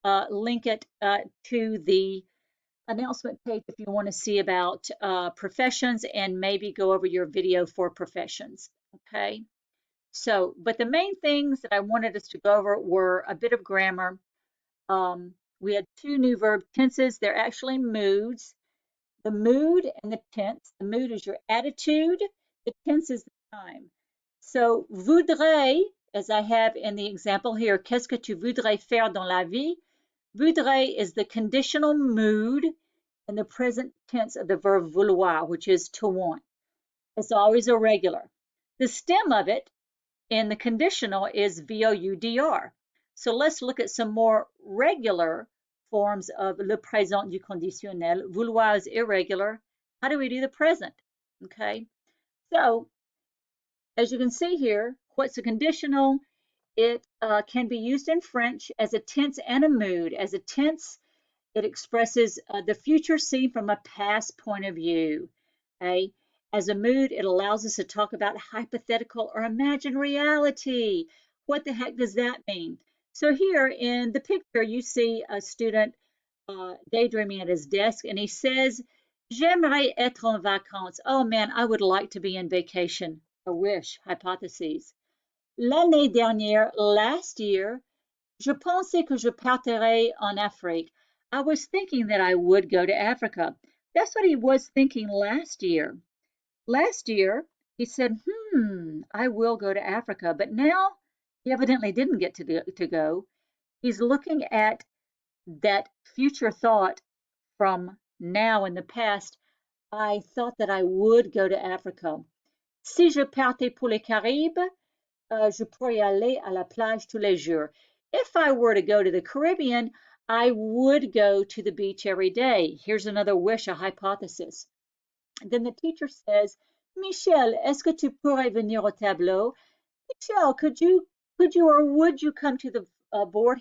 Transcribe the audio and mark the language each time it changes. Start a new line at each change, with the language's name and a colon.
English: link it to the announcement page if you want to see about professions and maybe go over your video for professions. Okay. So, but the main things that I wanted us to go over were a bit of grammar. We had two new verb tenses. They're actually moods. The mood and the tense. The mood is your attitude. The tense is the time. So, voudrais, as I have in the example here,
French: qu'est-ce que tu voudrais faire dans la vie?
English: Voudrais is the conditional mood in the present tense of the verb vouloir, which is to want. It's always irregular. The stem of it in the conditional is voudr. So let's look at some more regular forms of le présent du conditionnel. Vouloir is irregular. How do we do the present? Okay, so as you can see here, what's a conditional? It can be used in French as a tense and a mood. As a tense, it expresses the future seen from a past point of view. Okay? As a mood, it allows us to talk about hypothetical or imagined reality. What the heck does that mean? So here in the picture, you see a student daydreaming at his desk, and he says,
French: J'aimerais être en vacances.
English: Oh man, I would like to be in vacation. A wish, hypotheses.
French: L'année dernière,
English: last year,
French: je pensais que je partirais en Afrique.
English: I was thinking that I would go to Africa. That's what he was thinking last year. Last year, he said, I will go to Africa. But now, he evidently didn't get to go. He's looking at that future thought from now in the past. I thought that I would go to Africa.
French: Si je partais pour les Caraïbes, je pourrais aller à la plage tous les jours.
English: If I were to go to the Caribbean, I would go to the beach every day. Here's another wish, a hypothesis. Then the teacher says, Michel,
French: est-ce que tu pourrais venir au tableau?
English: Michel, could you or would you come to the board?